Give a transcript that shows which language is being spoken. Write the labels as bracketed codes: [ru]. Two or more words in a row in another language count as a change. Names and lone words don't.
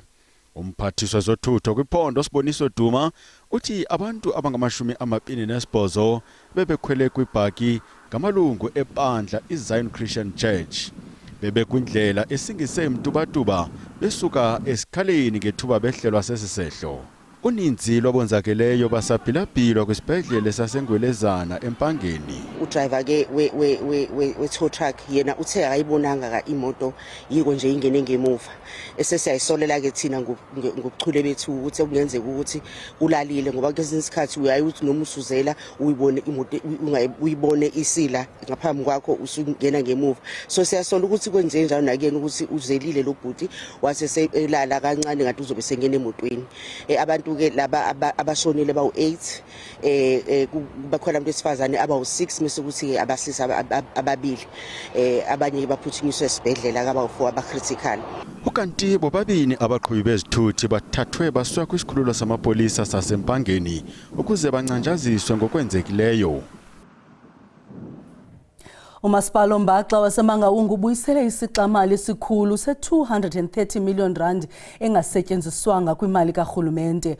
[xh] Umphathiswa zothutho kwiphondo Siboniso Duma uthi abantu abangama-28 bebekhwele kwibhaki ngamalungu ebandla iZion Christian Church. Bebekwindlela esingise Mtubatuba besuka esikhaleni ngethuba behlelwa sesisehlo. Uninzi lwabonzakeleyo basabhilabhilwa kwisibhedlele saseNgwelezana empangeni. [zu] Udriver ke we [en] tow truck [zu] yena uthe akayibonanga ka imoto yiko nje ingene ngemuva. Esesiyayisolela ke thina ngokuchule bethu ukuthi kungenzeka ukuthi ulalile ngoba kwesinye isikhathi uyayithi noma usuzela uyibone imoto uyibone isila ngaphambi kwakho usungena ngemuva. So siyasola ukuthi kwenze njalo nakuyena ukuthi uzelile lo bhuti wase selala kancane ngathi uzobe sengena emotweni. Abantu ke laba abashonile bawu-8 bakhona abantu besifazane abawu-6 bese kuthi abasisi ababili abanye baphuthunyiswe esibhedlela abawu-4 abacritical. [xh] Ukanti bobabini abaqhubi bezithuthi bathathwe baswa kwisikhululo samapolisa sasempangeni ukuze bancanjaziswe ngokwenzekileyo. Umasipala oMbaxa waseMangaung ubuyisele isixamali esikhulu se-R230 million engasetyenziswanga kwimali karhulumente.